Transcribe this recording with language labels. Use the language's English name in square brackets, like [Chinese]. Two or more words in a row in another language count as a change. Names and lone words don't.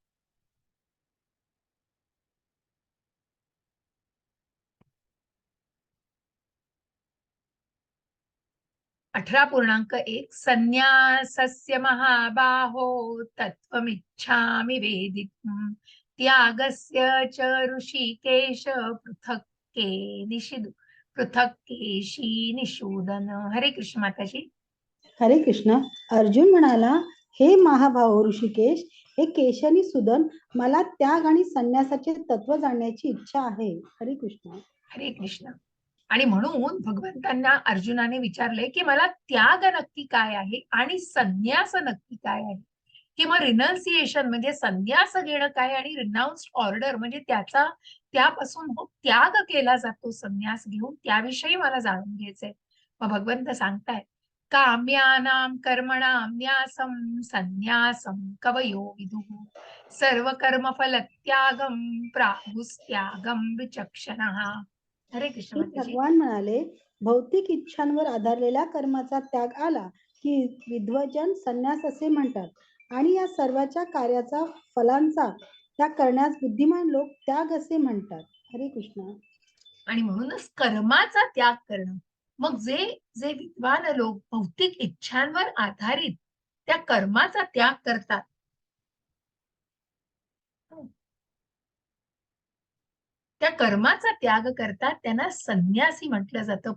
[Sanskrit] 18.1 संन्यासस्य महाबाहो तत्त्वमिच्छामि वेदितुम् त्यागस्य च ऋषिकेश पृथक् केशी निषूदन. [Marathi] हरे कृष्ण माताजी. हरे कृष्ण. अर्जुन म्हणाला, हे महाभाव ऋषिकेश, हे केशनी सुदन, मला त्याग आणि संन्यासाचे तत्व जाणण्याची इच्छा आहे. हरे कृष्ण. हरे कृष्ण. आणि म्हणून भगवंतांना अर्जुनाने विचारले की मला त्याग नक्की काय आहे आणि संन्यास नक्की काय आहे, किंवा रिनन्सिएशन म्हणजे संन्यास घेणं काय आणि [English] renounced order [Marathi] म्हणजे त्यापासून त्याग केला जातो संन्यास घेऊन, त्याविषयी मला जाणून घ्यायचंय. मग भगवंत सांगताय, [Sanskrit] काम्यानां कर्मणां न्यासं संन्यासं कवयो विदुः सर्व कर्म फल त्यागम प्राहुस्त्यागम विचक्षणः. [Marathi] हरे कृष्ण माताजी. भगवान म्हणाले, भौतिक इच्छांवर आधारलेल्या कर्माचा त्याग आला की विद्वजन संन्यास असे म्हणतात आणि या सर्वाच्या कार्याचा फलांचा त्याग करण्यास बुद्धिमान लोक त्याग असे म्हणतात. हरे कृष्ण. आणि म्हणूनच कर्माचा त्याग करणं. मग जे जे विद्वान लोक भौतिक इच्छांवर आधारित त्या कर्माचा त्याग करतात, त्या कर्माचा त्याग करतात त्यांना संन्यासी म्हटलं जातं.